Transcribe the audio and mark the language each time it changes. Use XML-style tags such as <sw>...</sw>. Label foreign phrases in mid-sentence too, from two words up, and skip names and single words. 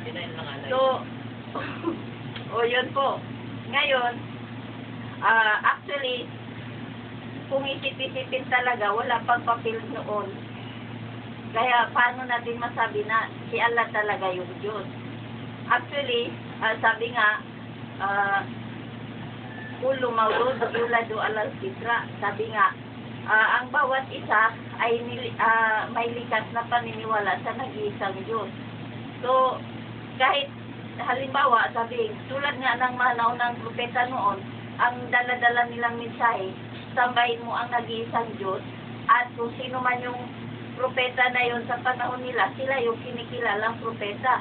<tl>So, yun po. Ngayon, actually, kung isip-isipin talaga, wala pang papel noon. Kaya, paano natin masabi na si Allah talaga yung Diyos? Actually, sabi nga,</tl> <ar>كل مولود يولد على الفطرة.</ar> <tl>Sabi nga, ang bawat isa ay may likas na paniniwala sa nag-iisang Diyos. So, kahit halimbawa, sabi, tulad nga ng mga naunang propeta noon, ang dala-dala nilang mensahe, sambahin mo ang nag-iisang Diyos, at kung sino man yung propeta na yon sa panahon nila, sila yung kinikilalang propeta.</tl>